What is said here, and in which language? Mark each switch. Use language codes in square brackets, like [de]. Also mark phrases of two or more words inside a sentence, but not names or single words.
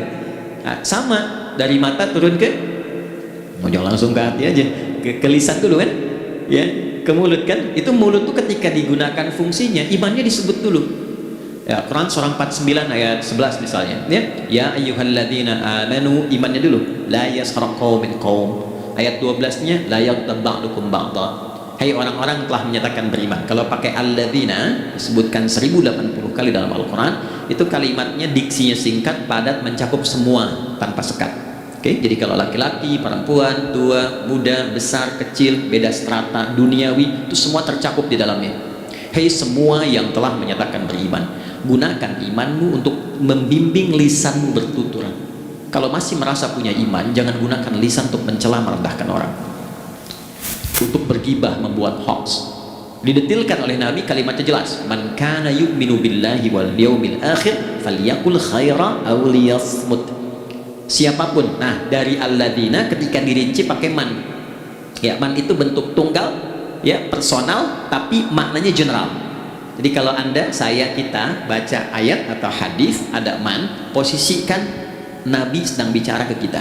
[id] Nah, sama dari mata turun ke, jangan langsung ke hati aja, ke lisan dulu kan, ya, ke mulut kan. Itu mulut tuh ketika digunakan fungsinya, imannya disebut dulu. Ya, Quran surah 49 ayat 11 misalnya, [ar] يا أيها الذين آمنوا, [id] imannya dulu, [ar] لا يسخر قوم قوم. [id] Ayat 12-nya [ar] لا يغتب بعضكم بعضا. [id] Hai orang-orang telah menyatakan beriman. Kalau pakai alladzina disebutkan 1080 kali dalam Al-Qur'an, itu kalimatnya diksinya singkat, padat, mencakup semua tanpa sekat. Oke, jadi kalau laki-laki, perempuan, tua, muda, besar, kecil, beda strata, duniawi, itu semua tercakup di dalamnya. Hai semua yang telah menyatakan beriman, gunakan imanmu untuk membimbing lisanmu bertutur. Kalau masih merasa punya iman, jangan gunakan lisan untuk mencela, merendahkan orang, untuk bergibah, membuat hoax. Didetilkan oleh Nabi, kalimatnya jelas, [ar] من كان يؤمن بالله واليوم الآخر فليقل خيرا أو ليصمت. [id] Siapapun. Nah, dari alladzina ketika dirinci pakai man. Ya, man itu bentuk tunggal, ya, personal, tapi maknanya general. Jadi kalau Anda, saya, kita baca ayat atau hadis ada man, posisikan Nabi sedang bicara ke kita.